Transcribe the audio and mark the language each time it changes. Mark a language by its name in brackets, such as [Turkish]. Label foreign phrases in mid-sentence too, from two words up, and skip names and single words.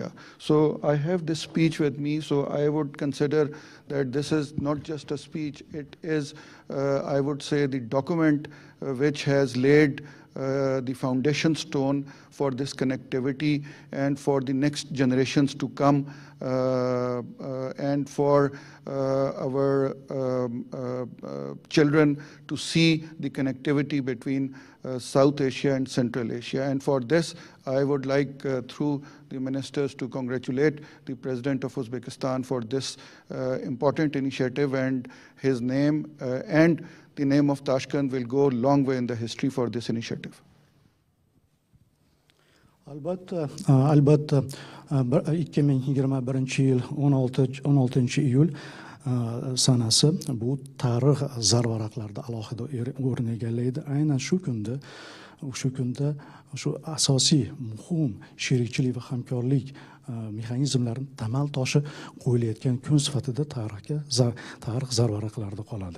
[English] So I have this speech with me, so I would consider that this is not just a speech, it is, I would say, the document which has laid the foundation stone for this connectivity and for the next generations to come, and for our children to see the connectivity between South Asia and Central Asia. And for this, I would like through the ministers to congratulate the President of Uzbekistan for this important initiative, and his name and the name of Tashkent will go a long way in the history for this initiative. [Uzbek] Albatta 2021-yil 16-iyul sanasi bu tarix zarvaraqlarida alohida o'rin egallaydi. Aynan shu kunda shu asosiy muhim sherikchilik va hamkorlik mexanizmlarini tamal toshi qo'yilayotgan kun sifatida tarix zarvaraqlarida qoladi.